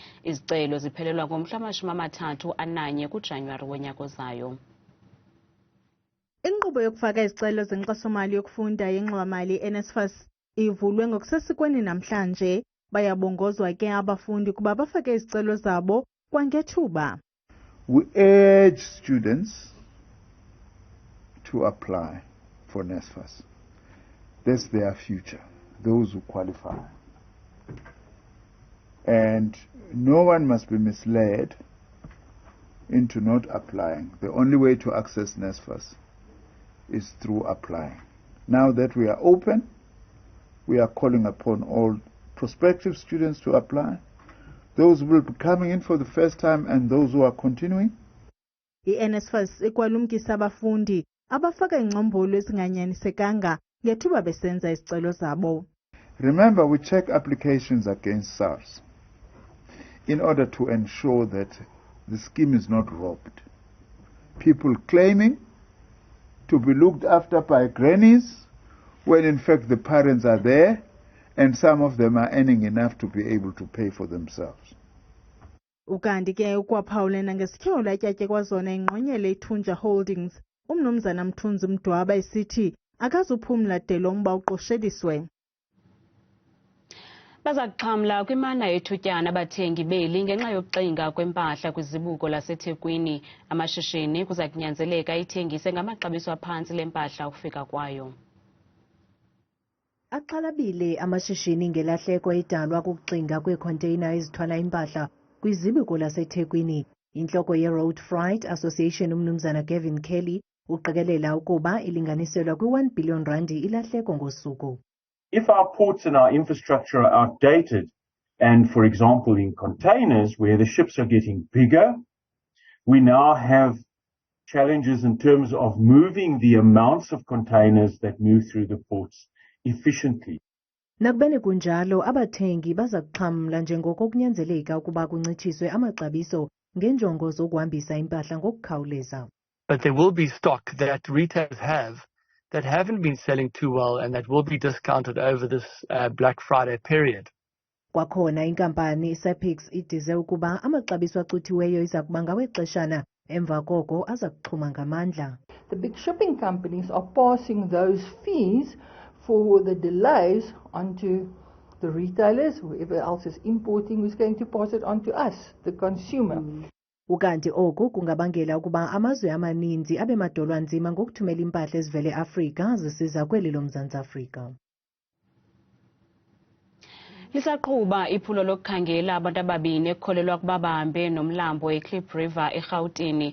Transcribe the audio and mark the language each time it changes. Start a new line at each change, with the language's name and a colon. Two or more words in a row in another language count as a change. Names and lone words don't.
Xhosa: Izicelo ziphelelwa ngomhla wama-31 kuJanuwari wonyaka ozayo. Inkqubo yokufaka izicelo zenkxaso-mali yokufunda yengxowa-mali NSFAS ivulwe ngokusesikweni namhlanje. Bayabongozwa ke abafundi kuba bafake izicelo zabo kwangethuba.
English: We urge students to apply for NSFAS. That's their future, those who qualify. And no one must be misled into not applying. The only way to access NSFAS is through applying. Now that we are open, we are calling upon all prospective students to apply, those who will be coming in for the first time and those who are continuing.
Xhosa: I-NSFAS ikwalumkisa abafundi abafaka ingcombolo ezinganyanisekanga ngethuba besenza izicelo zabo.
English: Remember, we check applications against SARS in order to ensure that the scheme is not robbed. People claiming to be looked after by grannies when in fact the parents are there and some of them are earning enough to be able to pay for themselves.
Xhosa: Ukanti ke ukwaphawulena ngesityholo etyatyekwa kwazona ingqonyele ithunja holdings, umnumzana Mthunzi Mdwaba esithi akazuphumla de lo mba uqosheliswe. Baza kuxhamla kwimana yethutyana abathengi beli ngenxa yokuxinga kwempahla kwizibuko laseThekwini. Amashishini kuza kunyanzeleka ithengise ngamaxabiso aphantsi lempahla ukufika kwayo. Axhalabile amashishini ngelahleko edalwa kukuxinga kweekhonteyina ezithwala impahla kwizibuko laseThekwini. Intloko ye-Road Freight Association umnumzana Gavin Kelly uqikelela ukuba ilinganiselwa kwi-R1 billion ilahleko ngosuku.
English: If our ports and our infrastructure are outdated, and for example in containers where the ships are getting bigger, we now have challenges in terms of moving the amounts of containers that move through the ports efficiently.
Xhosa: Nakubeni kunjalo abathengi baza kuxhamla njengoko kunyanzeleka ukuba kuncitshiswe amaxabiso ngenjongo zokuhambisa impahla ngokukhawuleza.
English: But there will be stock that retailers have that haven't been selling too well and that will be discounted over this Black Friday period.
Xhosa: Kwakhona inkampani i-Iipbrics idize ukuba amaxabiso axuthiweyo iza kuba ngawexeshana emva koko aza kuxhuma ngamandla.
English: The big shipping companies are passing those fees for the delays onto the retailers, whoever else is importing who's going to pass it on to us, the consumer.
Xhosa: Ukanti oku kungabangela ukuba amazwe amaninzi abe madolwa nzima ngokuthumela impahla ezivele Afrika zisiza kweli loMzantsi Afrika. Lisaqhuba iphulo lokukhangela abantu ababini ekukholelwa ukuba bahambe nomlambo eKlip River eRhawutini.